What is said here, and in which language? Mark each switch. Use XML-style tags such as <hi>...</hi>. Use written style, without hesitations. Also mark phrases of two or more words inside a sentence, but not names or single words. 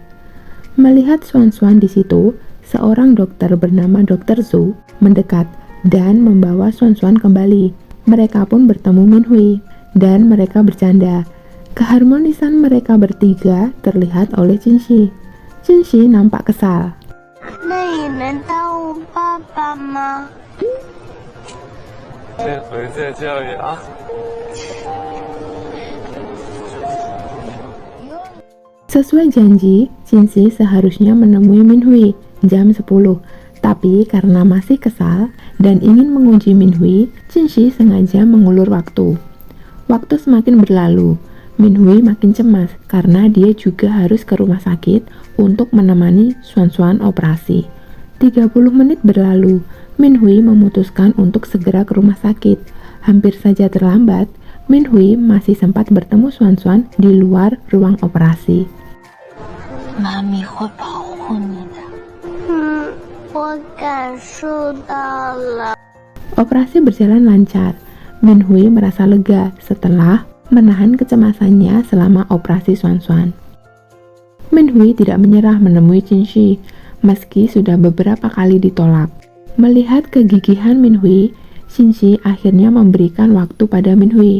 <id>Melihat Xuan Xuan di situ, seorang dokter bernama Dr. Zhou mendekat dan membawa Xuan Xuan kembali. Mereka pun bertemu Min Hui dan mereka bercanda. Keharmonisan mereka bertiga terlihat oleh Xinxi. Xinxi nampak kesal.</id> <zh>那也能当我爸爸吗？这回再教育啊！</zh> <id>Sesuai janji, Xinxi seharusnya menemui Min Hui jam 10. Tapi karena masih kesal dan ingin menguji Min Hui, Xinxi sengaja mengulur waktu. Waktu semakin berlalu, Min Hui makin cemas karena dia juga harus ke rumah sakit untuk menemani Xuan Xuan operasi. 30 menit berlalu, Min Hui memutuskan untuk segera ke rumah sakit. Hampir saja terlambat, Min Hui masih sempat bertemu Xuan Xuan di luar ruang operasi.</id> <zh>妈咪会保护你的。我感受到了。</zh> <id>Operasi berjalan lancar. Min Hui merasa lega setelah menahan kecemasannya selama operasi Xuan Xuan. Min Hui tidak menyerah menemui Xinxi, meski sudah beberapa kali ditolak. Melihat kegigihan Min Hui, Xinxi akhirnya memberikan waktu pada Min Hui.</id>